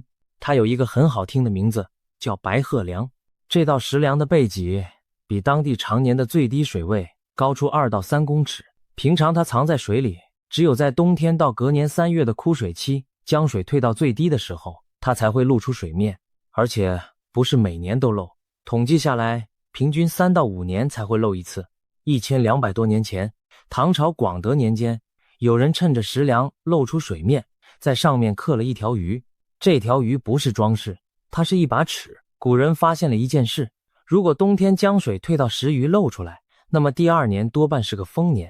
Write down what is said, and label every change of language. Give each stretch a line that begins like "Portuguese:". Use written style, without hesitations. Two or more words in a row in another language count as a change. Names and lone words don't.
Chinese: 它有一個很好聽的名字，叫白鶴梁。這道石梁的背脊比當地常年的最低水位高出2到3公尺，平常它藏在水裡，只有在冬天到隔年3月的枯水期，江水退到最低的时候，它才会露出水面，而且不是每年都漏，統計下來平均3到5年才會漏一次。1200多年前，唐朝廣德年間，有人趁着石梁露出水面，在上面刻了一條魚。這條魚不是裝飾，它是一把尺。古人發現了一件事，如果冬天江水退到石魚露出來，那麼第2年多半是個豐年。